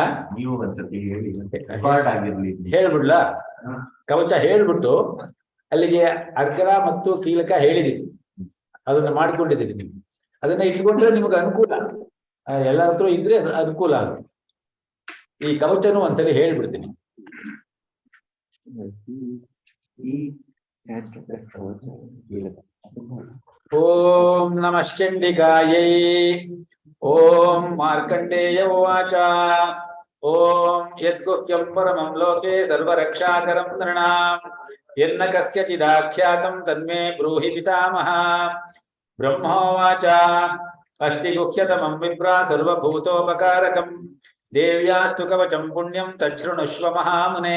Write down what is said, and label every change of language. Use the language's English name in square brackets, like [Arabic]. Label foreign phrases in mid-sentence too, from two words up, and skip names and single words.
[Kannada] ನೀವು ಒಂದ್ಸತಿ ಹೇಳಿ, ರೆಕಾರ್ಡ್ ಆಗಿರ್ಲಿ. ಹೇಳ್ಬಿಡ್ಲಾ? ಹಾ. ಕವಚ ಹೇಳ್ಬಿಟ್ಟು ಅಲ್ಲಿಗೆ ಅರ್ಗಲ ಮತ್ತು ಕೀಲಕ ಹೇಳಿದೀನಿ, ಅದನ್ನ ಮಾಡ್ಕೊಂಡಿದ್ದೀನಿ. ನೀವು ಅದನ್ನ ಇಟ್ಕೊಂಡ್ರೆ ನಿಮ್ಗೆ ಅನುಕೂಲ, ಎಲ್ಲ ಹತ್ರ ಇದ್ರೆ ಅದು ಅನುಕೂಲ ಆಗುತ್ತೆ. ಈ ಕವಚನೂ ಒಂದ್ಸಲಿ ಹೇಳ್ಬಿಡ್ತೀನಿ. [Sanskrit] ಓಂ ನಮಃ ಚಂಡಿಕಾಯೈ. ಓಂ ಮಾರ್ಕಂಡೇಯ ಉವಾಚ. ಓಂ ಯದ್ಗುಹ್ಯಂ ಪರಮಂ ಲೋಕೆ ಸರ್ವರಕ್ಷಾಕರಂ ನೃಣಾಂ ಯನ್ನ ಕಸ್ಯಚಿದಾಖ್ಯಾತಂ ತನ್ಮೇ ಬ್ರೂಹಿ ಪಿತಾಮಹ. ಬ್ರಹ್ಮೋವಾಚ. ಅಸ್ತಿ ಗುಹ್ಯತಮಂ ವಿಪ್ರ ಸರ್ವಭೂತೋಪಕಾರಕಂ ದೇವ್ಯಾಸ್ತು ಕವಚಂ ಪುಣ್ಯಂ ತಚ್ಛೃಣುಷ್ವ ಮಹಾಮುನೆ.